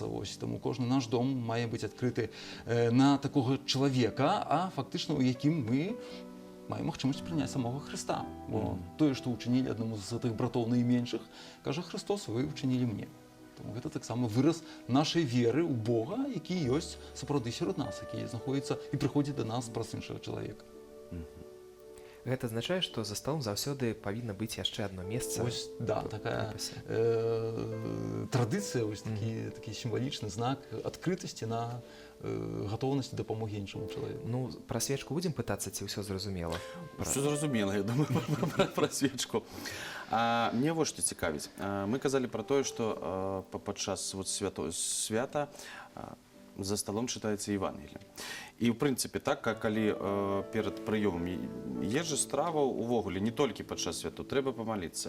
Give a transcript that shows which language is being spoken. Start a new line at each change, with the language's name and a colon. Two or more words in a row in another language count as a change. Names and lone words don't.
Ukrainian: Ось, тому кожен наш дом має бути відкритий на такого чоловіка, а фактично у яким ми маємо можливість прийняти самого Христа. Бо те, що учинили одному з тих братів найменших, каже Христос, ви учинили мені. Тому це так само вираз нашої віри у Бога, який є справді серед нас, який знаходиться і приходить до нас праз іншого чоловіка.
Belarusian: Гэта азначае, што за столом заўсёды павінна быць яшчэ адно месца.
Ukrainian: Ось, да, такая традиція, ось такий символічний знак відкритості на готовності допомоги іншому чоловіку. Ну,
Belarusian: пра свечку будзем пытацца, ці ўсё зразумела? Все зразумела, я думаю, про свечку. Мне вот што цікавіць. Мы казалі про тое, што падчас свята за столом читаецца Евангелие. І, в прынцыпе, так, калі перад прыёмам ежы страва увогуле не толькі падчас святу, трэба памаліцца.